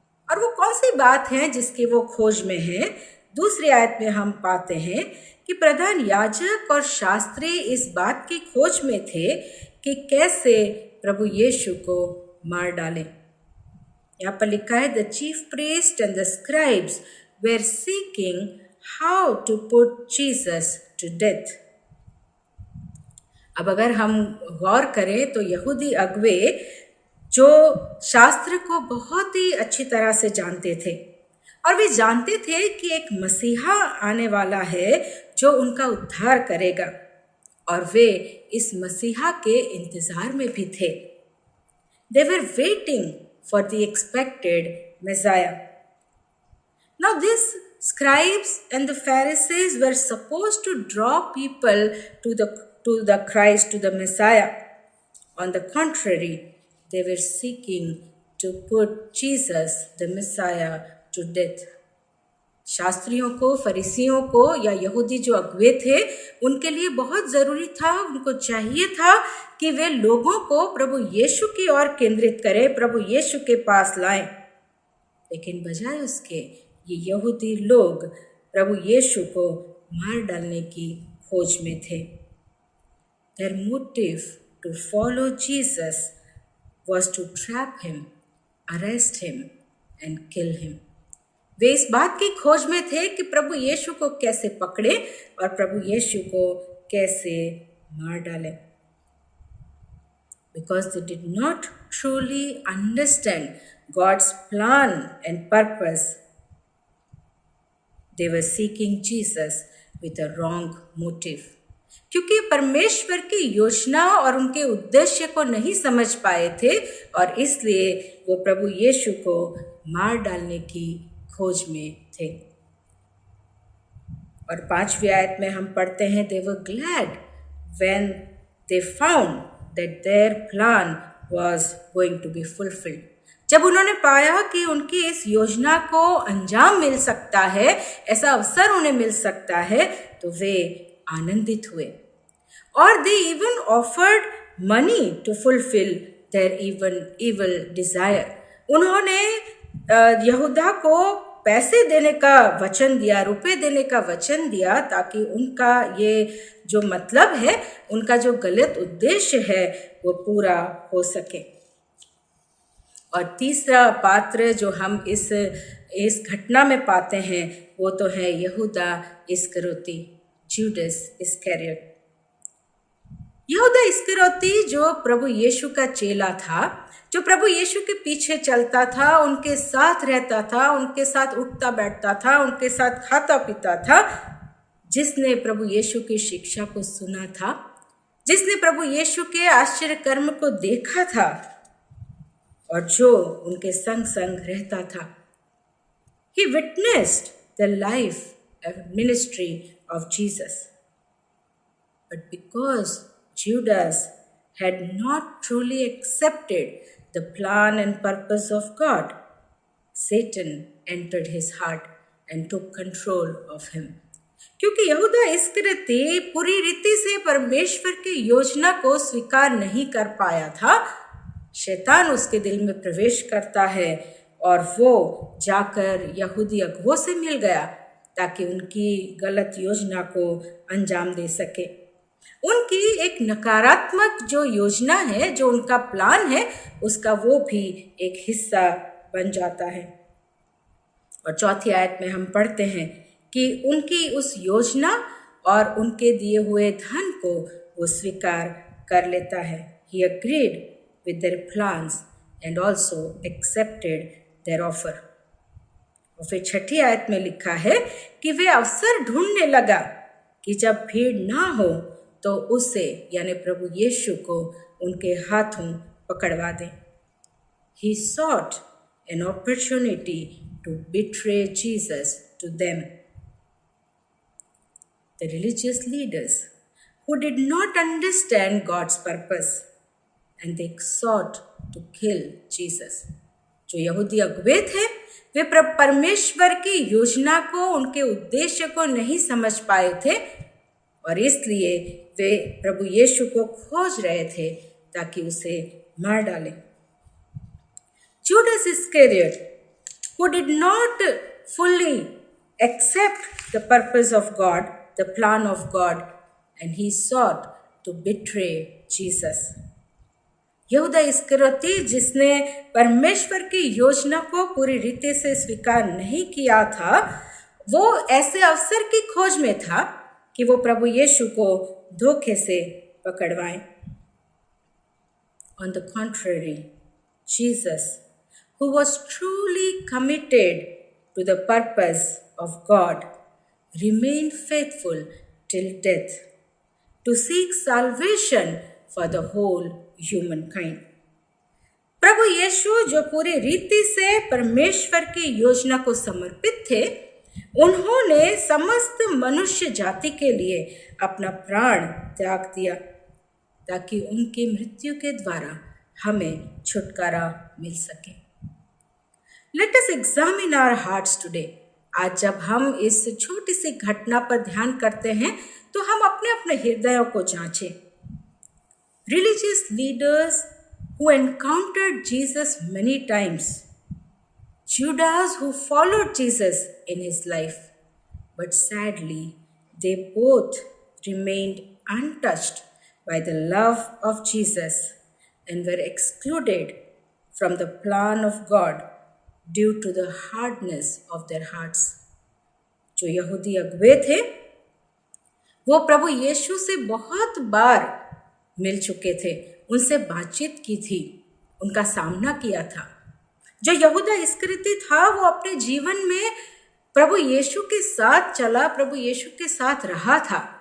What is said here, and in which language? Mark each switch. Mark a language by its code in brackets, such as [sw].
[hi] और वो कौन सी बात है जिसकी वो खोज में है? दूसरी आयत में हम पाते हैं कि प्रधान याजक और शास्त्री इस बात की खोज में थे कि कैसे प्रभु यीशु को मार डालें। यहाँ पर लिखा है [en] the chief priest and the scribes were seeking how to put Jesus to death. [hi] अब अगर हम गौर करें तो यहूदी अगुवे जो शास्त्र को बहुत ही अच्छी तरह से जानते थे और वे जानते थे कि एक मसीहा आने वाला है जो उनका उद्धार करेगा और वे इस मसीहा के इंतजार में भी थे। [en] They were waiting for the expected Messiah. Now these scribes and the Pharisees were supposed to draw people to the Christ, to the Messiah. On the contrary, they were seeking to put Jesus, the Messiah, to death. [hi] शास्त्रियों को, फरीसियों को या यहूदी जो अगुवे थे उनके लिए बहुत ज़रूरी था, उनको चाहिए था कि वे लोगों को प्रभु यीशु की ओर केंद्रित करें, प्रभु यीशु के पास लाएं। लेकिन बजाय उसके ये यहूदी लोग प्रभु यीशु को मार डालने की खोज में थे। [en] Their motive to follow Jesus was to trap him, arrest him and kill him. [hi] वे इस बात की खोज में थे कि प्रभु यीशु को कैसे पकड़े और प्रभु यीशु को कैसे मार डालें। [en] Because they did not truly understand God's plan and purpose, they were seeking Jesus with a wrong motive. [hi] क्योंकि परमेश्वर की योजना और उनके उद्देश्य को नहीं समझ पाए थे और इसलिए वो प्रभु यीशु को मार डालने की खोज में थे। और 5वीं आयत में हम पढ़ते हैं [en] they were glad when they found that their plan was going to be fulfilled. [hi] जब उन्होंने पाया कि उनकी इस योजना को अंजाम मिल सकता है, ऐसा अवसर उन्हें मिल सकता है, तो वे आनंदित हुए। [en] और they even offered money to fulfill their evil desire. [hi] उन्होंने यहूदा को पैसे देने का वचन दिया, रुपए देने का वचन दिया ताकि उनका ये जो मतलब है, उनका जो गलत उद्देश्य है वो पूरा हो सके। और तीसरा पात्र जो हम इस घटना में पाते हैं वो तो है यहूदा इस्करियोती, जूडस इस्करियोट। यहूदा इस्करियोती जो प्रभु यीशु का चेला था, जो प्रभु यीशु के पीछे चलता था, उनके साथ रहता था, उनके साथ उठता बैठता था, उनके साथ खाता पीता था, जिसने प्रभु यीशु की शिक्षा को सुना था, जिसने प्रभु यीशु के आश्चर्य कर्म को देखा था और जो उनके संग संग रहता था। [en] He witnessed the life and ministry of Jesus. But because Judas had not truly accepted the plan and purpose of God, Satan entered his heart and took control of him. [hi] क्योंकि यहूदा इस्करियोती पूरी रीति से परमेश्वर की योजना को स्वीकार नहीं कर पाया था, शैतान उसके दिल में प्रवेश करता है और वो जाकर यहूदी अगुवों से मिल गया ताकि उनकी गलत योजना को अंजाम दे सके। उनकी एक नकारात्मक जो योजना है, जो उनका प्लान है, उसका वो भी एक हिस्सा बन जाता है। और चौथी आयत में हम पढ़ते हैं कि उनकी उस योजना और उनके दिए हुए धन को वो स्वीकार कर लेता है। [en] He agreed with their plans and also accepted their offer. [hi] और फिर छठी आयत में लिखा है कि वे अवसर ढूंढने लगा कि जब भीड़ ना हो तो उसे यानी प्रभु यीशु को उनके हाथों पकड़वा दें। [en] He sought an opportunity to betray Jesus to them. The religious leaders who did not understand God's purpose and they sought to kill Jesus. [hi] जो यहूदी अगुवे थे वे परमेश्वर की योजना को, उनके उद्देश्य को नहीं समझ पाए थे और इसलिए वे प्रभु यीशु को खोज रहे थे ताकि उसे मार डालें। [en] Judas Iscariot, who did not fully accept the purpose of God, the plan of God, and he sought to betray Jesus. [hi] यहूदा इस्करियोती जिसने परमेश्वर की योजना को पूरी रीति से स्वीकार नहीं किया था, वो ऐसे अवसर की खोज में था कि वो प्रभु यीशु को धोखे से पकड़वाएं। [en] On the contrary, Jesus, who was truly committed to the purpose of God, remained faithful till death to seek salvation for the whole humankind. [hi] प्रभु यीशु जो पूरी रीति से परमेश्वर की योजना को समर्पित थे, उन्होंने समस्त मनुष्य जाति के लिए अपना प्राण त्याग दिया ताकि उनकी मृत्यु के द्वारा हमें छुटकारा मिल सके। [en] Let us examine our hearts today. [hi] आज जब हम इस छोटी सी घटना पर ध्यान करते हैं तो हम अपने अपने हृदयों को जांचें। [en] Religious leaders who encountered Jesus many times, Judas who followed Jesus in his life, but sadly they both remained untouched by the love of Jesus and were excluded from the plan of God due to the hardness of their hearts. [hi] जो यहूदी अगुवे थे वो प्रभु यीशु से बहुत बार मिल चुके थे, उनसे बातचीत की थी, उनका सामना किया था। जो यहूदा इस्करियोती था वो अपने जीवन में प्रभु यीशु के साथ चला, प्रभु यीशु के साथ रहा था,